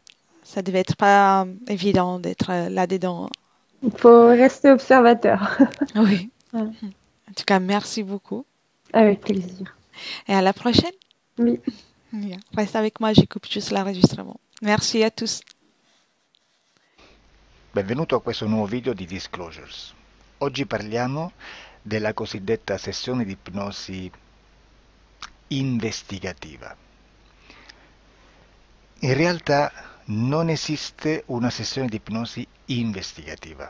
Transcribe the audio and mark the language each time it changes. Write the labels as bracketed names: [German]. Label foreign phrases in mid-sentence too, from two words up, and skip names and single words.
[French] Ça devait être pas évident d'être là-dedans. Il faut rester observateur. Oui. Ouais. En tout cas, merci beaucoup. Avec plaisir. Et à la prochaine. Oui. Bien. Reste avec moi, je coupe juste l'enregistrement. Merci à tous. [Italian] Benvenuto a questo nuovo video di Disclosures. Oggi parliamo della cosiddetta sessione di ipnosi investigativa. In realtà non esiste una sessione di ipnosi investigativa.